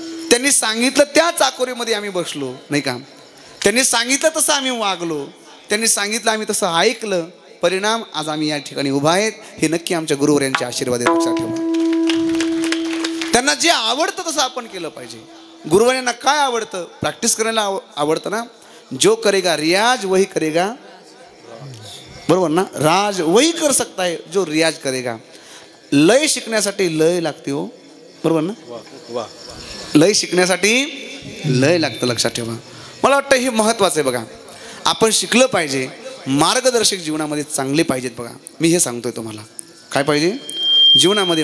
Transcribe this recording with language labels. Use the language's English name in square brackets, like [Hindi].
[Marathi] त्यांनी सांगितलं त्या चाकोरीमध्ये आम्ही बसलो नाही का, त्यांनी सांगितलं तसं आम्ही वागलो, त्यांनी सांगितलं आम्ही तसं ऐकलं, परिणाम आज आम्ही या ठिकाणी उभा आहेत. हे नक्की आमच्या गुरुवर्यांचे आशीर्वाद आहेत. लक्षात ठेवा. त्यांना जे आवडतं तसं आपण केलं पाहिजे. गुरुवर्यांना काय आवडतं? प्रॅक्टिस करायला आवडतं ना. [Hindi] जो करेगा रियाज वही करेगा, [Marathi] बरोबर ना? [Hindi] राज वही कर सकता है जो रियाज करेगा. [Marathi] लय शिकण्यासाठी लय लागते हो, बरोबर ना? लय शिकण्यासाठी लय लागतं. लक्षात ठेवा. मला वाटतं हे महत्त्वाचं आहे. बघा, आपण शिकलं पाहिजे. मार्गदर्शक जीवनामध्ये चांगले पाहिजेत. बघा, मी हे सांगतोय तुम्हाला, काय पाहिजे जीवनामध्ये?